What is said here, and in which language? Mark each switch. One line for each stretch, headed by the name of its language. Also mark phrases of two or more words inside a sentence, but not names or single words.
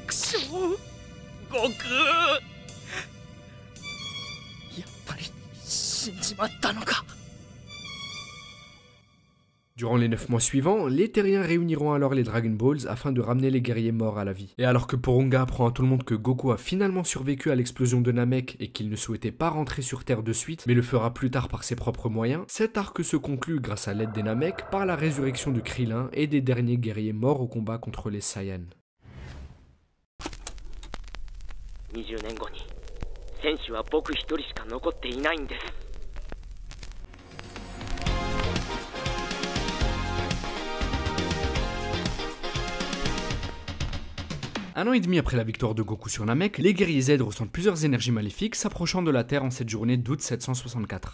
Japanese: 悟空やっぱり死んじまったのか。
French: Durant les 9 mois suivants, les Terriens réuniront alors les Dragon Balls afin de ramener les guerriers morts à la vie. Et alors que Porunga apprend à tout le monde que Goku a finalement survécu à l'explosion de Namek et qu'il ne souhaitait pas rentrer sur Terre de suite, mais le fera plus tard par ses propres moyens, cet arc se conclut grâce à l'aide des Namek par la résurrection de Krillin et des derniers guerriers morts au combat contre les Saiyans.
Japanese: 20 年後に戦士は僕一人しか残っていないんです。
French: Un an et demi après la victoire de Goku sur Namek, les guerriers Z ressentent plusieurs énergies maléfiques s'approchant de la Terre en cette journée d'août 764.